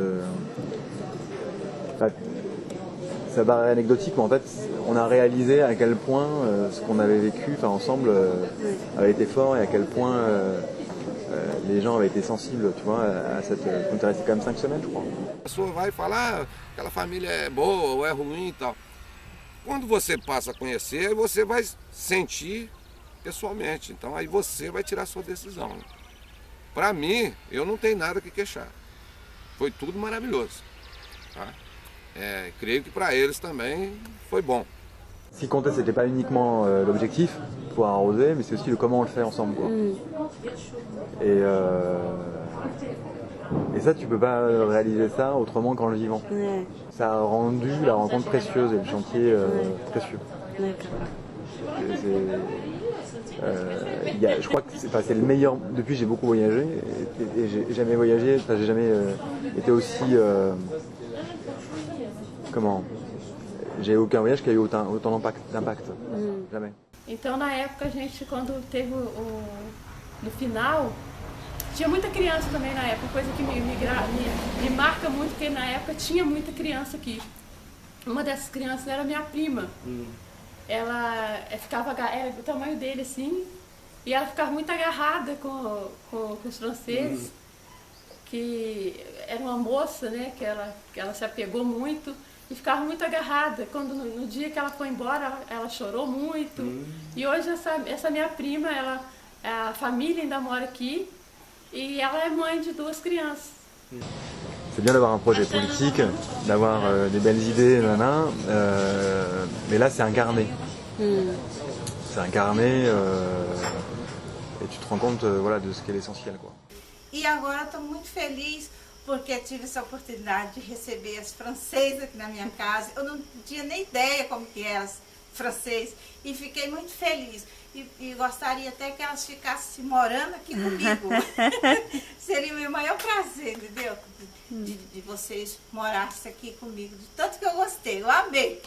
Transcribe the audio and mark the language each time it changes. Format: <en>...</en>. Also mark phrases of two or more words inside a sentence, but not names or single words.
<fr>Ça paraît anecdotique, mais en fait, on a réalisé à quel point ce qu'on avait vécu ensemble avait été fort et à quel point les gens avaient été sensibles, tu vois, à cette... On était resté quand même 5 semaines, je crois.</fr> <pt>A pessoa vai falar que aquela família é boa ou é ruim e tal. Quando você passa a conhecer, você vai sentir pessoalmente. Então aí você vai tirar a sua decisão. Para mim, eu não tenho nada que queixar. Foi tudo maravilhoso. Tá? Creio que para eles também foi bom.</pt> <fr>Ce qui comptait, c'était pas uniquement l'objectif, pouvoir arroser, mais c'est aussi le comment on le fait ensemble, quoi. Et ça, tu peux pas réaliser ça autrement qu'en le vivant. Ouais. Ça a rendu la rencontre précieuse et le chantier précieux. Je crois que c'est le meilleur. Depuis, j'ai beaucoup voyagé et j'ai jamais voyagé. J'ai jamais été aussi. J'ai aucun voyage qui a eu autant d'impact. Jamais.</fr> <pt>Então, na época, a gente, quando teve no final, tinha muita criança também na época, coisa que me marca muito, porque na época tinha muita criança aqui. Uma dessas crianças era minha prima. Ela era do tamanho dele assim, e ela ficava muito agarrada com os franceses, que era uma moça, né, que ela se apegou muito. E ficava muito agarrada. Quando no dia que ela foi embora, ela chorou muito. E hoje essa minha prima, a família ainda mora aqui e ela é mãe de 2 crianças.</pt> <fr>C'est bien d'avoir un projet politique, d'avoir des belles idées, mais là c'est incarné. C'est incarné et tu te rends compte de ce qu'est l'essentiel, quoi.</fr> <pt>E agora estou muito feliz porque tive essa oportunidade de receber as francesas aqui na minha casa. Eu não tinha nem ideia como que eram as francesas e fiquei muito feliz. E gostaria até que elas ficassem morando aqui comigo. Seria o meu maior prazer, entendeu? De vocês morassem aqui comigo, de tanto que eu gostei, eu amei.</pt>